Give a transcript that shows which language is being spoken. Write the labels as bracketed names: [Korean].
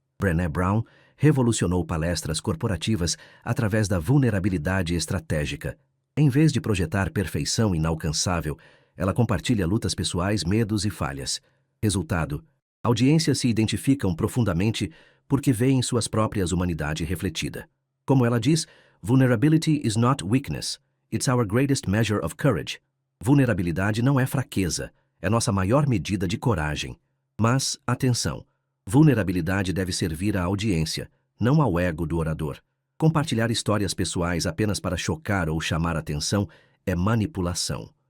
[Portuguese] Brené Brown revolucionou palestras corporativas através da vulnerabilidade estratégica. Em vez de projetar perfeição inalcançável, ela compartilha lutas pessoais, medos e falhas. Resultado: audiências se identificam profundamente porque veem suas próprias humanidade refletida. Como ela diz, [English] vulnerability is not weakness, it's our greatest measure of courage. [Portuguese] Vulnerabilidade não é fraqueza, é nossa maior medida de coragem. Mas, atenção, vulnerabilidade deve servir à audiência, não ao ego do orador. Compartilhar histórias pessoais apenas para chocar ou chamar atenção é manipulação.